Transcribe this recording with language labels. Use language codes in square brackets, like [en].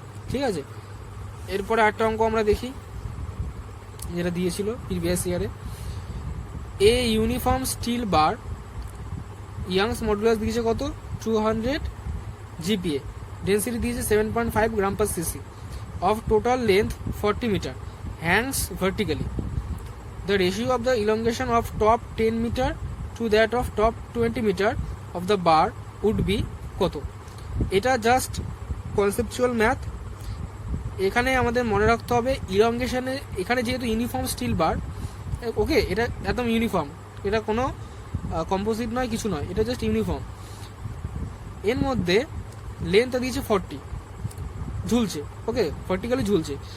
[bn] ঠিক আছে, এরপরে একটা অঙ্ক আমরা দেখি যেটা দিয়েছিল প্রিভিয়াস ইয়ারে। [en] A uniform steel bar, Young's modulus দিয়েছে কত, 200 GPa, density দিয়েছে 7.5 gram per cc, of total length 40 metre, hangs vertically. The ratio of the elongation of top 10 meter to that of top 20 meter of the bar would be কত। [bn] এটা just conceptual math. এখানে আমাদের মনে রাখতে হবে ইলংগেশনে, এখানে যেহেতু ইউনিফর্ম স্টিল বার, ওকে, এটা একদম ইউনিফর্ম, এটা কোনো কম্পোজিট নয়, কিছু নয়, এটা জাস্ট ইউনিফর্ম। এর মধ্যে লেন্থটা দিয়েছে 40, ঝুলছে, ওকে, ভার্টিক্যালি ঝুলছে।